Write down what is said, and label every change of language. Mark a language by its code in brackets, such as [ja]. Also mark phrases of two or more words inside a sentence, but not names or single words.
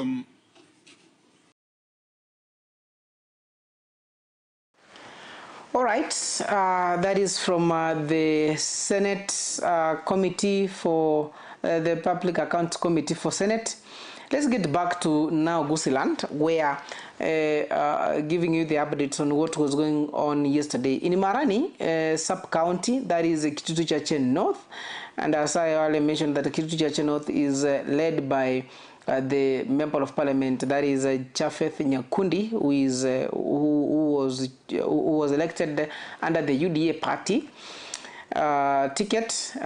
[en] all right, that is from the Senate Committee for the Public Accounts Committee for Senate. Let's get back to now Gusiland, where giving you the updates on what was going on yesterday in Marani sub-county, that is Kitutu Chache North. And as I already mentioned, that Kitutu Chache North is led by the Member of Parliament, that is Chafeth Nyakundi, who was elected under the UDA party ticket.